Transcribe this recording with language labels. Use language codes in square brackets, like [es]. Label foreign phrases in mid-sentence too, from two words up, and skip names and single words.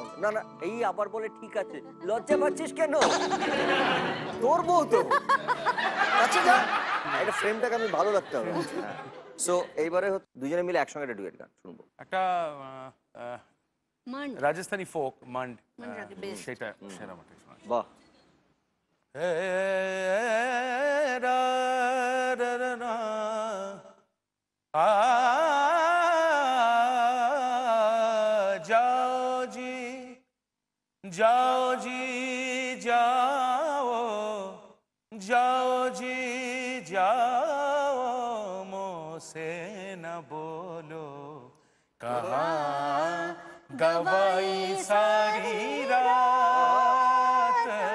[bn] না না, এই আবার বলে ঠিক আছে, লজ্জা পাচ্ছিস কেন? তোর বউ তো, কাছে যা, এটা ফ্রেমটাকে আমি ভালো রাখতে হবে। সো এইবারে দুজনে মিলে একসঙ্গে একটা ডুয়েট গান শুনবো। একটা মান রাজস্থানি ফোক মান্ড, মান্ড রাগে best। সেটা সেরা মাঠে শোনা। বাহ। [hi] जाओ जी जाओ जी जाओ, जाओ जी जाओ, मुझसे न बोलो कहाँ गवाई सारी रात।